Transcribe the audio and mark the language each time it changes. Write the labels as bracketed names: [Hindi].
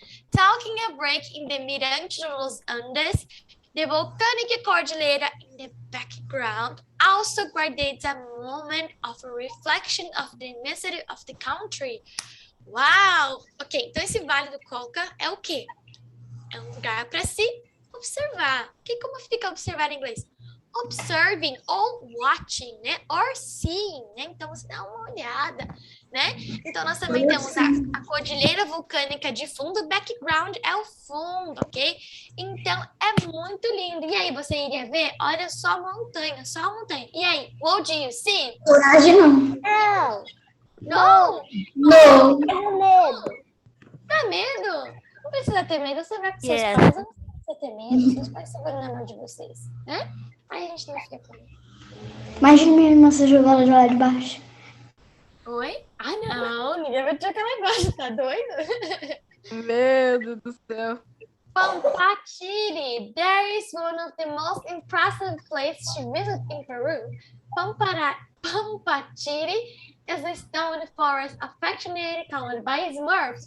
[English] Taking a break in the Mirante dos Andes, the volcanic cordillera in the background also creates a moment of reflection of the immensity of the country. Uau! [Portuguese] Ok, então esse Vale do Colca é o quê? É um lugar para se observar. Como fica observar em inglês? Observing ou watching, né? [English] Or seeing, [Portuguese] né? Então você dá uma olhada, né? Então nós também temos a cordilheira vulcânica de fundo, background é o fundo, ok? Então é muito lindo. E aí, você iria ver? Olha só a montanha, só a montanha. E aí, [English] what do you see? [Portuguese] Coragem não. Não! Não! Tenho medo. Dá medo? Não precisa ter medo, você vai com seus [English] Yes. [Portuguese] pais, não precisa ter medo, seus pais seguram na mão de vocês, né? Aí a gente não fica com medo. Imagina minha irmã ser jogada de lá de baixo. Oi? Ah, não, ninguém vai te jogar lá embaixo, tá doido? Meu Deus do céu. [English] Pampachiri, there is one of the most impressive places to visit in Peru. Pampachiri is a stone forest affectionately called by Smurfs.